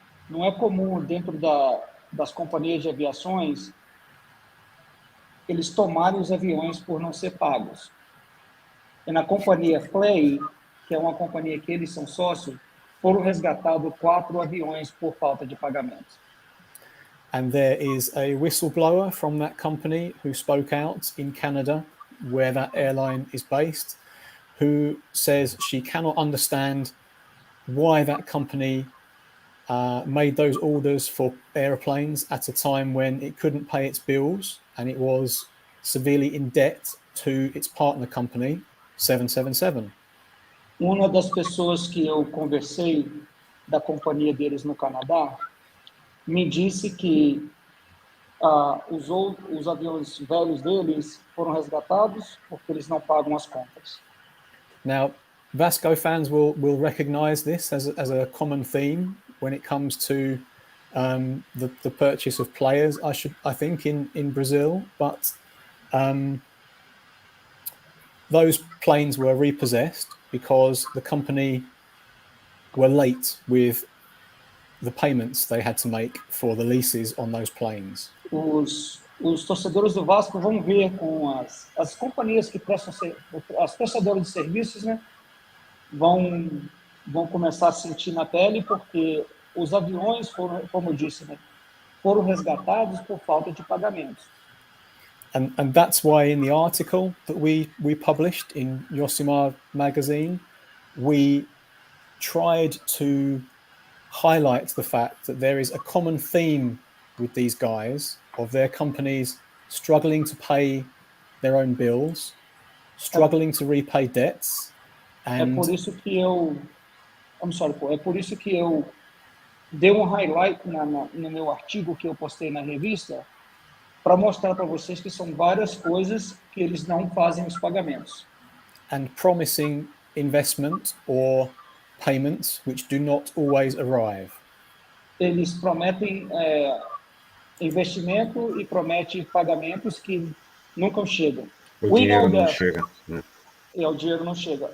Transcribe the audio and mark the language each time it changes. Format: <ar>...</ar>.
<pt>Não é comum dentro das companhias de aviações eles tomarem os aviões por não ser pagos. E na companhia Flair, que é uma companhia que eles são sócios, foram resgatados 4 aviões por falta de pagamento.</pt> <en>And there is a whistleblower from that company who spoke out in Canada, where that airline is based, who says she cannot understand why that company made those orders for airplanes at a time when it couldn't pay its bills and it was severely in debt to its partner company, 777.</en> <pt>Uma das pessoas que eu conversei da companhia deles no Canadá me disse que os aviões velhos deles foram resgatados porque eles não pagam as contas.</pt> <en>Now, Vasco fans will recognize this as a common theme when it comes to the purchase of players, I think, in Brazil. But those planes were repossessed because the company were late with the payments they had to make for the leases on those planes.</en> <pt>Os torcedores do Vasco vão ver com as companhias que prestam, as prestadoras de serviços, né, vão começar a sentir na pele, porque os aviões foram, como eu disse, né, foram resgatados por falta de pagamentos.</pt> <en>And that's why in the article that we published in Yosimar magazine, we tried to highlight the fact that there is a common theme with these guys of their companies struggling to pay their own bills, struggling to repay debts. And</en> <pt>é por isso que eu dei highlight no meu artigo que eu postei na revista para mostrar para vocês que são várias coisas que eles não fazem os pagamentos.</pt> <en>And promising investment or payments which do not always arrive.</en> <pt>Eles prometem investimento e prometem pagamentos que nunca chegam. O dinheiro não chega, né? O dinheiro não chega.</pt>